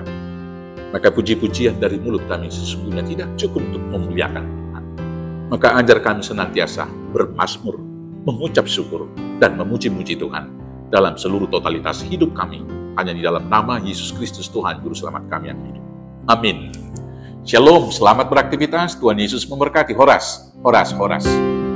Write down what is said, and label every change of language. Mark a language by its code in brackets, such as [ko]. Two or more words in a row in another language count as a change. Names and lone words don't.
[id] Maka puji-pujian dari mulut kami sesungguhnya tidak cukup untuk memuliakan Tuhan. Maka ajar kami senantiasa bermazmur, mengucap syukur, dan memuji-muji Tuhan dalam seluruh totalitas hidup kami, hanya di dalam nama Yesus Kristus Tuhan Juru Selamat kami yang hidup. Amin. Shalom, selamat beraktivitas. Tuhan Yesus memberkati. Horas, horas, horas.